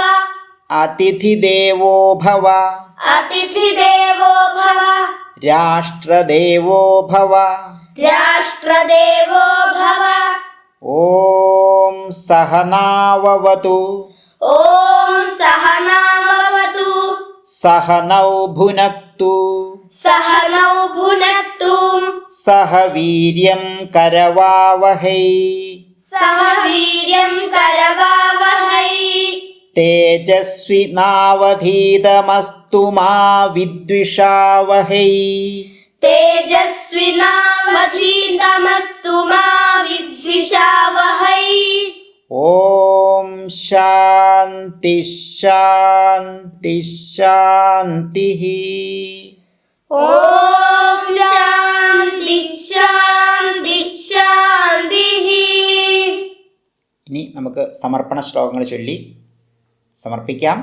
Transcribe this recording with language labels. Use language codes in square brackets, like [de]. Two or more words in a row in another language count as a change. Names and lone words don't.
[sa] അതിഥിദേവോ ഭവ അതിഥിദേവോ ഭവ രാഷ്ട്രദേവോ ഭവ രാഷ്ട്രദേവോ ഭവ ഓം സഹനാവവതു ഓം സഹനാവവതു സഹനൗ ഭുനക്തു സഹനൗ ഭുനക്തു സഹ വീര്യം കരവാവഹൈ സഹ വീര്യം കരവാവഹൈ തേജസ്വിനാവധീതമസ്തു മാ വിദ്വിഷാവഹൈ तेजस्विनावधीतमस्तु मा विद्विषावहै। ഓം ശാന്തി ശാന്തി ശാന്തി. ഓം ശാന്തി ശാന്തി ശാന്തി. [ml] ഇനി നമുക്ക് സമർപ്പണ ശ്ലോകങ്ങൾ ചൊല്ലി സമർപ്പിക്കാം.